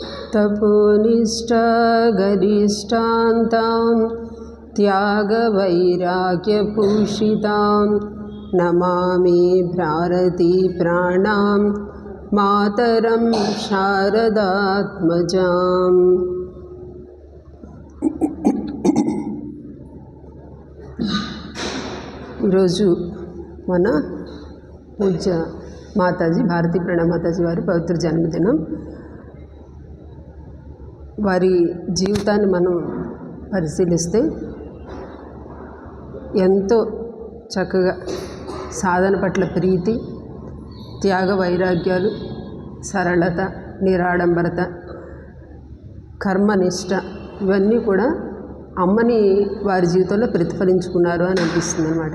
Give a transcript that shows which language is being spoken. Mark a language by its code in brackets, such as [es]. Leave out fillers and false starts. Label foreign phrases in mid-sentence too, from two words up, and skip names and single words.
[sa] तपोनिष्ठा गरिष्ठान्तां त्यागवैराग्यभूषितां नमामि भारती प्राणां मातरं शारदात्मजाम्। [te] ఈరోజు మన పూజ్య మాతాజీ భారతీ ప్రణామ మాతాజీ వారి పవిత్ర జన్మదినం. వారి జీవితాన్ని మనం పరిశీలిస్తే ఎంతో చక్కగా సాధన పట్ల ప్రీతి, త్యాగ వైరాగ్యాలు, సరళత, నిరాడంబరత, కర్మనిష్ట ఇవన్నీ కూడా అమ్మని వారి జీవితంలో ప్రతిఫలించుకున్నారు అని అనిపిస్తుంది అన్నమాట.